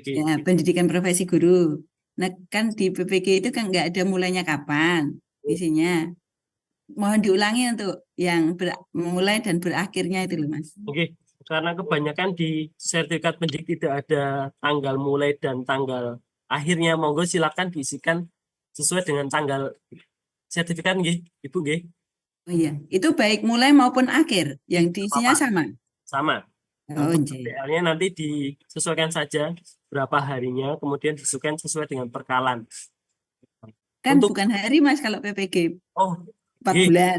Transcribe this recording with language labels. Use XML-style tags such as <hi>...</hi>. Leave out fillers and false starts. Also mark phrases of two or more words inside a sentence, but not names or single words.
<id>Ya, pendidikan profesi guru. Nah, kan di PPG itu kan nggak ada mulainya kapan isinya. Mohon diulangi untuk yang mulai dan berakhirnya itu loh Mas. Oke, karena kebanyakan di sertifikat pendidik tidak ada tanggal mulai dan tanggal akhirnya. Monggo silakan diisikan sesuai dengan tanggal sertifikat nggih, Ibu nggih. Oh iya, itu baik mulai maupun akhir yang diisinya sama. Sama. Oh, PL-nya nanti disesuaikan saja berapa harinya, kemudian disesuaikan sesuai dengan perkalan. Kan bukan hari Mas kalau PPG. Oh, 4 bulan.</id>